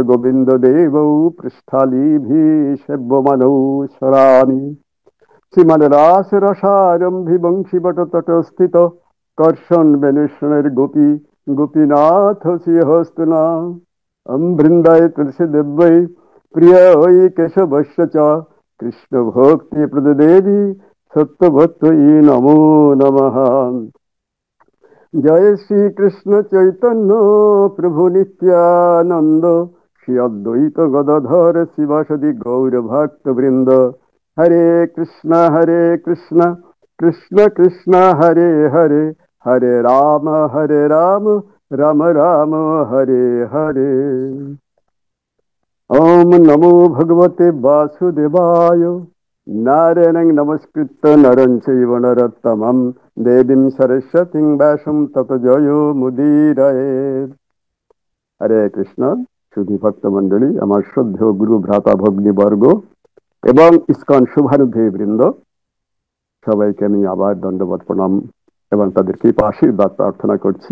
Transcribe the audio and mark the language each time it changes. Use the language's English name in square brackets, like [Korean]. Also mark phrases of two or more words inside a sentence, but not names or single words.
[Sanskrit] গোবিন্দ দেবৌ পৃষ্ঠালীভি সেব্যমানৌ স্মরামি শ্রীমান রাস রসারম্ভি বংশীবট তটস্থিত কর্ষণ বেণুষণের গোপী গোপীনাথ শ্রীহস্তুনা বৃন্দায় তুলসী দেব্যৈ প্রিয় ওই কেশবস্য চ কৃষ্ণ ভক্তি প্রদেবী সত্যভক্তৈ নমো নমঃ। জয় শ্রী কৃষ্ণ চৈতন্য প্রভু নিত্যানন্দ শ্রী অদ্বৈত গদাধর শিবাসদি গৌর ভক্ত বৃন্দ। হরে কৃষ্ণ কৃষ্ণ কৃষ্ণ হরে হরে, হরে রাম রাম রাম হরে হরে। ওম নমো ভগবতে বাসুদেবায়। নারায়ণং নমস্কৃত্য নরং চৈব নরোত্তমং দেবীং সরস্বতীং ব্যাসং ততো জয়ো মুদীরয়েৎ। হরে কৃষ্ণ। [Bangla] সুধী ভক্ত মন্ডলী, আমার শ্রদ্ধেয় গুরু ভ্রাতা ভগ্নীবর্গ এবং ইস্কন শুভানুধ্যায়ী বৃন্দ, সবাইকে আমি আবার দণ্ডবত প্রণাম এবং তাদের কৃপা আশীর্বাদ প্রার্থনা করছি।